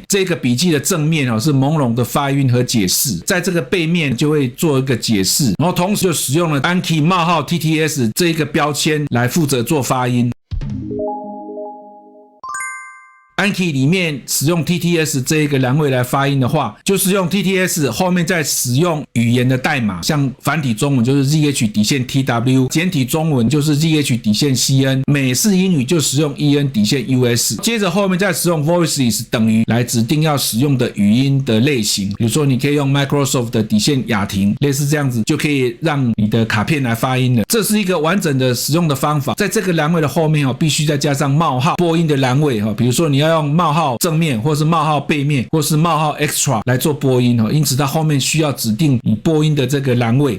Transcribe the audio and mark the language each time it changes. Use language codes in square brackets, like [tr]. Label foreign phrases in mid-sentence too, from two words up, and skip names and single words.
[zh] 這個筆記的正面是朦朧的發音和解釋，在這個背面就會做一個解釋，然後同時就使用了 Anki TTS 這一個標籤來負責做發音。Anki 裡面使用 TTS 這一個欄位來發音的話，就是用 TTS 後面再使用語言的代碼，像繁體中文就是 ZH-TW， 簡體中文就是 ZH-CN， 美式英語就使用 EN-US， 接着後面再使用 Voices 等於來指定要使用的語音的類型，比如說你可以用 Microsoft 雅婷，類似這樣子就可以讓你的卡片來發音了。這是一個完整的使用的方法。在這個欄位的後面必須再加上冒號播音的欄位，比如說你要用冒號正面或是冒號背面或是冒號 extra 來做播音，因此它後面需要指定你播音的這個欄位。